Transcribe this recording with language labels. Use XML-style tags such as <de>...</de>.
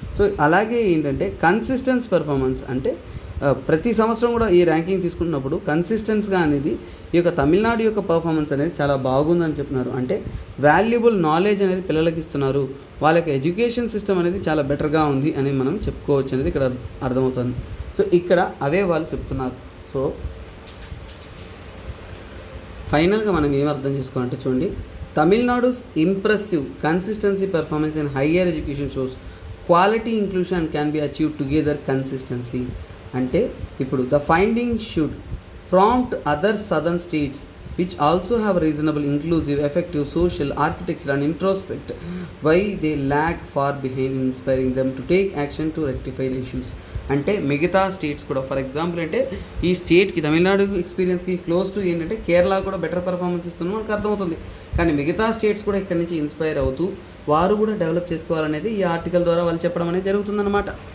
<te>So అలాగే ఏంటంటే consistence performance అంటే ప్రతి సంవత్సరం కూడా ఈ ర్యాంకింగ్ తీసుకున్నప్పుడు కన్సిస్టెన్స్గా అనేది ఈ యొక్క తమిళనాడు యొక్క పర్ఫార్మెన్స్ అనేది చాలా బాగుందని చెప్తున్నారు. అంటే వాల్యుబుల్ నాలెడ్జ్ అనేది పిల్లలకి ఇస్తున్నారు, వాళ్ళ యొక్క ఎడ్యుకేషన్ సిస్టమ్ అనేది చాలా బెటర్గా ఉంది అని మనం చెప్పుకోవచ్చు అనేది ఇక్కడ అర్థమవుతుంది. సో ఇక్కడ అవే వాళ్ళు చెప్తున్నారు. సో ఫైనల్గా మనం ఏం అర్థం చేసుకోవాలంటే చూడండి,</te> <en>తమిళనాడు's impressive consistency performance in higher education shows quality inclusion can be achieved together consistently.</en> <te>అంటే ఇప్పుడు</te> <en>the findings should prompt other southern states which also have reasonable inclusive effective social architecture and introspect why they lag far behind in inspiring them to take action to rectify the issues.</en> <te>అంటే మిగతా states కూడా for example అంటే ఈ స్టేట్కి Tamil Nadu ఎక్స్పీరియన్స్కి close to ఏంటంటే కేరళ కూడా better performance ఇస్తున్నాం మనకు అర్థమవుతుంది. కానీ మిగతా స్టేట్స్ కూడా ఇక్కడ నుంచి ఇన్స్పైర్ అవుతూ వారు కూడా డెవలప్ చేసుకోవాలనేది ఈ ఆర్టికల్ ద్వారా వాళ్ళు చెప్పడం అనేది జరుగుతుందన్నమాట.</te>